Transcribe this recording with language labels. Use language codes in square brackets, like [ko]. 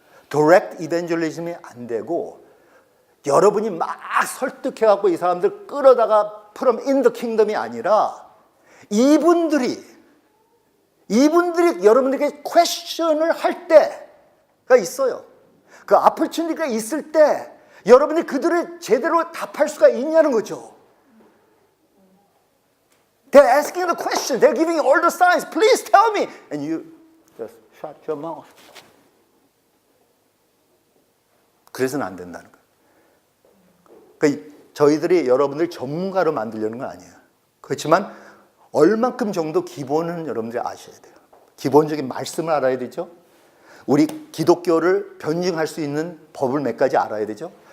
[ko] 디렉트 이벤젤리즘이 안 되고 여러분이 막 설득해갖고 이 사람들 끌어다가 [en] from in the kingdom [ko] 이 아니라 이분들이 이분들이 여러분들에게 퀘스천을 할 때가 있어요. 그 opportunity가 있을 때 여러분이 그들을 제대로 답할 수가 있냐는 거죠. [en] They're asking the question. They're giving all the signs. Please tell me. And you just shut your mouth. [ko] 그래서는 안 된다는 거예요. 그러니까 저희들이 여러분들 전문가로 만들려는 건 아니에요. 그렇지만 얼만큼 정도 기본은 여러분들이 아셔야 돼요. 기본적인 말씀을 알아야 되죠. 우리 기독교를 변증할 수 있는 법을 몇 가지 알아야 되죠.